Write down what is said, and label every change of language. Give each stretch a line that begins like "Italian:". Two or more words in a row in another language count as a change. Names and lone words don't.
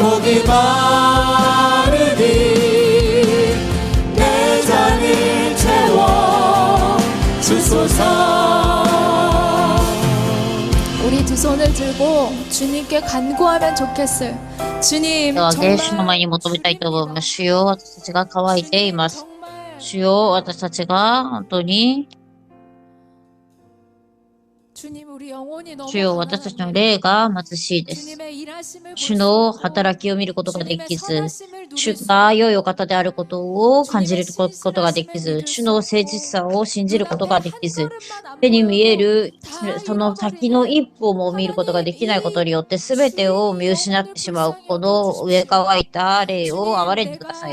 Korean: 목이 마르니 내 잔을 채워 주소서. 우리 두 손을 들고 주님께 간구하면 좋겠어요. 주님
Japanese: では、
Korean: 정말
Japanese: 主の前に求めたいと思います。主よ、私たちが乾いています。
Korean: 정말
Japanese: 主よ、私たちが本当に、
Korean: 주님 우리 영혼이 너무
Japanese: 主よ、私たちの霊が貧しいです。
Korean: 주님의 일하심을
Japanese: 主の働きを見ることができず、主が良いお方であることを感じることができず、主の誠実さを信じることができず、手に見えるその先の一歩も見ることができないことによって全てを見失ってしまうこの上乾いた霊を憐れんでください。